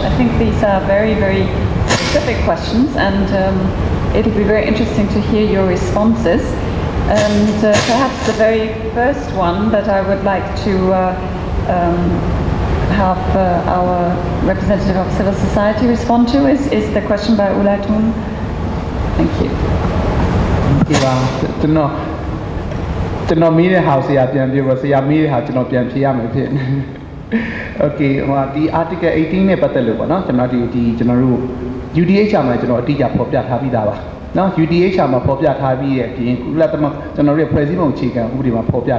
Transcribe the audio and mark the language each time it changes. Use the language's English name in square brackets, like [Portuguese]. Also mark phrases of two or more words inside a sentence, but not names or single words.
[English] I think these are very, very specific questions, and it'll be very interesting to hear your responses. And perhaps the very first one that I would like to have our representative of civil society respond to is the question by Ulatun. Thank you. [Burmese] ဒီပါကျွန်တော်မေးတဲ့ဟာဆရာပြန်ပြောပါဆရာမေးတဲ့ဟာကျွန်တော်ပြန်ဖြေရမယ်ဖြစ်နေ Okay ဟိုဒီ article 18နဲ့ပတ်သက်လို့ပေါ့နော်ကျွန်တော်ကျွန်တော်တို့ UDHR မှာကျွန်တော်အတိအကျဖော်ပြထားပြီးသားပါနော် UDHR မှာဖော်ပြထားပြီးရဲ့အပြင်ကုလသမဂ္ဂကျွန်တော်တို့ရဲ့ဖွဲ့စည်းပုံအခြေခံဥပဒေမှာဖော်ပြ